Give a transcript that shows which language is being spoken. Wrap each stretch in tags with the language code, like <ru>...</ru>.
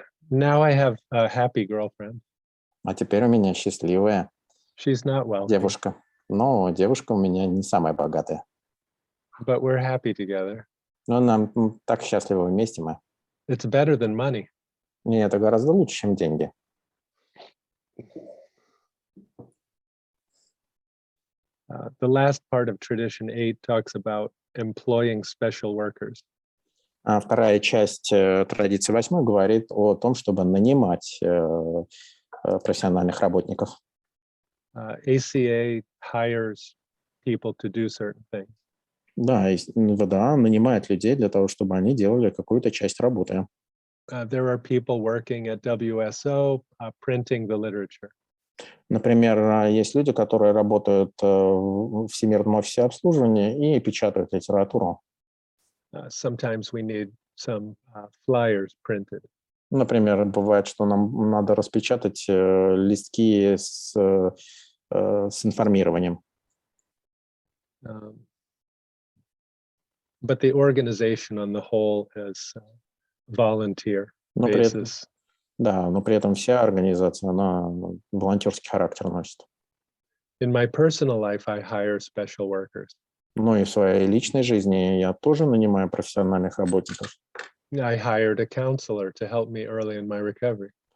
<en>Now I have a happy girlfriend.</en> <ru>А теперь у меня счастливая</ru> <en>She's not wealthy,</en> <ru>девушка. Но девушка у меня не самая богатая.</ru> <en>but we're happy together.</en> <ru>Но нам так счастливы вместе мы.</ru> <en>It's better than money.</en> <ru>И это гораздо лучше, чем деньги.</ru> <en>The last part of tradition 8 talks about employing special workers.</en> <ru>А вторая часть традиции 8 говорит о том, чтобы нанимать профессиональных работников.</ru> <en>ACA hires people to do certain things.</en> <ru>Да, ВДА нанимает людей для того, чтобы они делали какую-то часть работы.</ru> <en>There are people working at WSO printing the literature.</en> <ru>Например, есть люди, которые работают в Всемирном офисе обслуживания и печатают литературу.</ru> <en>Sometimes we need some flyers printed.</en> <ru>Например, бывает, что нам надо распечатать листки с информированием.</ru> <en>But the organization on the whole is volunteer</en> <ru>Но при этом,</ru> <en>basis.</en> <ru>да, но при этом вся организация, она волонтерский характер носит.</ru> <en>In my personal life, I hire special workers.</en> <ru>Но и в своей личной жизни я тоже нанимаю профессиональных работников.</ru> <en>I hired a counselor to help me early in my recovery.</en>